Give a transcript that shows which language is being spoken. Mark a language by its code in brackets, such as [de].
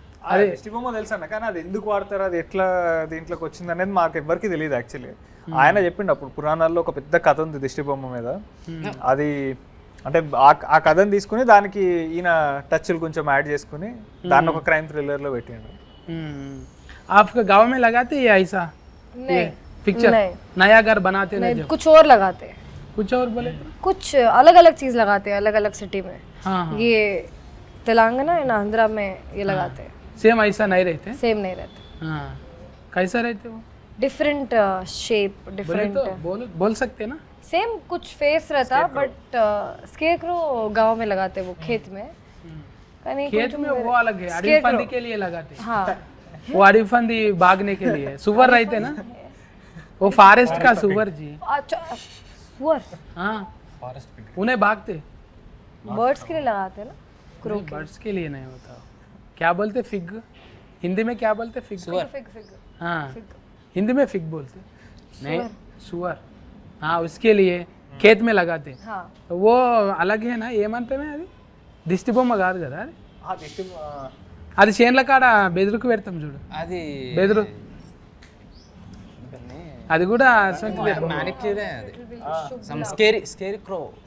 [te] అదే దిష్టి బొమ్మ తెలుసు అన్న, కానీ అది ఎందుకు వాడతారు, అది ఎట్లా దీంట్లోకి వచ్చింది అనేది మాకు ఎవరికి తెలియదు యాక్చువల్లీ. ఆయన చెప్పిండు అప్పుడు పురాణాల్లో ఒక పెద్ద కథ ఉంది దిష్టి బొమ్మ మీద. అది అంటే ఆ కథను తీసుకుని దానికి ఈయన టచ్లు కొంచెం యాడ్ చేసుకుని దాన్ని ఒక క్రైమ్ థ్రిల్లర్లో పెట్టిండు. [hi] आपका गाँव में लगाते ये ऐसा पिक्चर नया घर बनाते नहीं, कुछ और लगाते हैं, कुछ और बोले कुछ अलग अलग चीज लगाते हैं अलग अलग सिटी में. हाँ ये तेलंगाना एंड आंध्रा में ये लगाते हैं. सेम ऐसा नहीं रहते. सेम नहीं रहते, हाँ कैसा रहते वो डिफरेंट शेप डिफरेंट. बोल सकते ना. सेम कुछ फेस रहता बट स्केरक्रो गांव में लगाते वो खेत में. खेत में वो अलग है, अड़ीफंदी के लिए लगाते. हाँ वो अड़ीफंदी भागने के लिए. सुअर रहते ना, वो फॉरेस्ट का सुअर जी. अच्छा सुअर, हाँ उन्हें भागते. बर्ड्स के लिए लगाते हैं ना. बर्ड्स के लिए नहीं होता. क्या बोलते फिग, हिंदी में क्या बोलते फिग. फिग फिग हाँ हिंदी में फिग बोलते. नहीं सुअर, हाँ उसके लिए खेत में लगाते. हाँ वो अलग है ना [te] ఏమంటే అది దిష్టి బొమ్మ కాదు కదా అది. అది చేన్ల కాడ బెదురుకు పెడతాం చూడు, అది బెదురు అది కూడా మ్యానిక్యూరే, అది సమ్ స్కేరీ క్రో,